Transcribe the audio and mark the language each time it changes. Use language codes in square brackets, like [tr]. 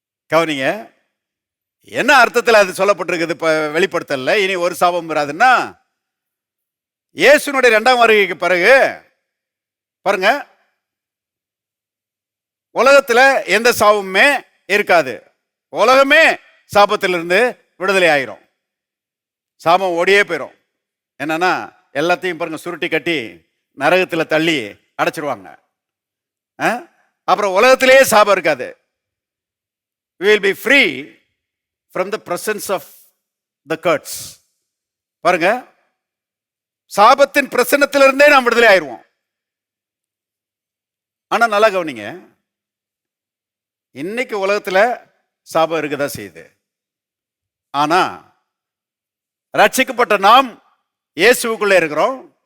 [ta] கவனிங்க, என்ன அர்த்தத்தில் அது சொல்லப்பட்டிருக்குது வெளிப்படுத்தல, இனி ஒரு சாபம் வராதுன்னா, இயேசுனுடைய 2ஆம் வருகைக்கு பிறகு பாருங்க, உலகத்துல எந்த சாபமுமே இருக்காது. உலகமே சாபத்திலிருந்து விடுதலை ஆயிரும். சாபம் ஓடியே போயிடும். என்னன்னா எல்லாத்தையும் பாருங்க சுருட்டி கட்டி நரகத்துல தள்ளி அடைச்சிருவாங்க. அப்புறம் உலகத்திலேயே சாபம் இருக்காது. [en] We will be free from the presence of the curse. [ta] பாருங்க, சாபத்தின் பிரசன்னத்திலிருந்தே நாம் விடுதலை ஆயிடுவோம். ஆனா நல்லா கவனிங்க, இன்னைக்கு உலகத்துல சாபம் இருக்குதா செய்யுது. ஆனா ரட்சிக்கப்பட்ட நாம் இயேசுக்குள்ள இருக்கிறோம்.